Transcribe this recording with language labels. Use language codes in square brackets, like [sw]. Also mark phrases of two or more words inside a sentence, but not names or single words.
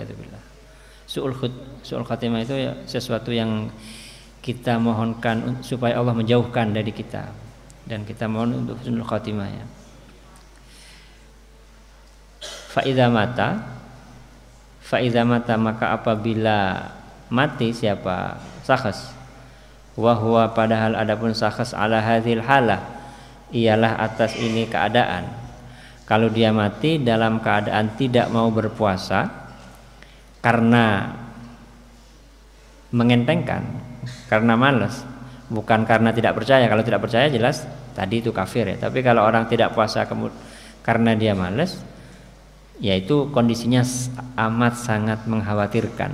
[ar] سوء الخاتمة [id] itu ya sesuatu yang kita mohonkan supaya Allah menjauhkan dari kita, dan kita mohon untuk [ar] حسن الخاتمة [id] ya. [ar] فإذا مات, [id] maka apabila mati siapa? Sakhs. [ar] وهو, [id] padahal adapun sakhs, [ar] على هذه الحالة, [id] ialah atas ini keadaan. Kalau dia mati dalam keadaan tidak mau berpuasa karena mengentengkan, karena malas, bukan karena tidak percaya. Kalau tidak percaya jelas tadi itu kafir ya. Tapi kalau orang tidak puasa karena dia malas, yaitu kondisinya amat sangat mengkhawatirkan.